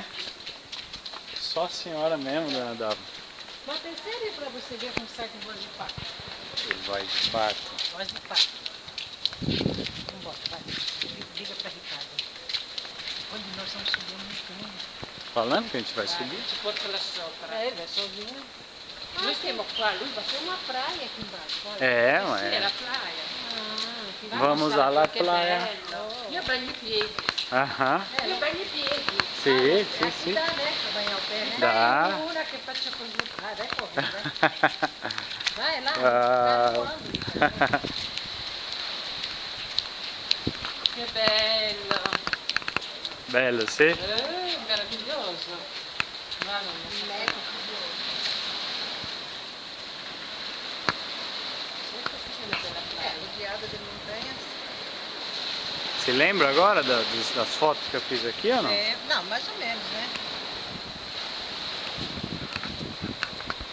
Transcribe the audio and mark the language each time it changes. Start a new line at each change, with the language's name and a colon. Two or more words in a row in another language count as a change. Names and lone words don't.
Portuguese: Só a senhora mesmo, Dona Dalva. Mas tem sério pra você ver como sai com voz de pato. Voz de pato. Voz de pato. Vambora, vai. Liga pra Ricardo. Onde nós vamos subir um montanha. Falando que a gente vai subir?
Italian: Ci porta là sopra.
Portuguese: É, ele vai sozinho.
Italian: Noi stiamo qua, lui va
Portuguese: Tem uma praia aqui embaixo. Olha. É,
Italian: Sì, è la
Portuguese: ué.
Italian: playa.
Portuguese: Ah, que Vamos alla
Italian: Che playa. bello. Io bagno i piedi. Aham. Io bagno i piedi. Sì, sì,
Portuguese: aqui
Italian: sì.
Portuguese: dá, né, pra banhar o pé, né? Dá. Vai,
Italian: una che faccia così.
Portuguese: Vai, vai correndo, vai. Vai lá, Ah. vai voando, Ricardo.
Italian: Che bello. Bello, sì? Meraviglioso. Ma non lo so.
Portuguese: Rodeada de montanhas. Se lembra agora das fotos que eu fiz aqui ou não? É, não, mais ou menos, né? São tantas, né, Ricardo?